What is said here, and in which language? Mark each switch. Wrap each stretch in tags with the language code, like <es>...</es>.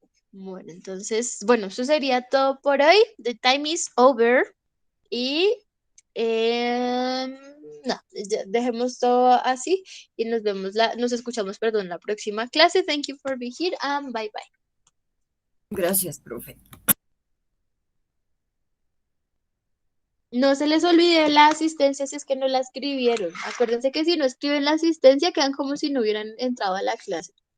<es>Bueno, entonces, bueno, eso sería todo por hoy.</es> <en>The time is over.</en> <es>Y no, dejemos todo así y nos escuchamos, perdón, la próxima clase.</es> <en>Thank you for being here and bye bye.</en> <es>Gracias, profe. No se les olvide la asistencia si es que no la escribieron. Acuérdense que si no escriben la asistencia quedan como si no hubieran entrado a la clase.</es>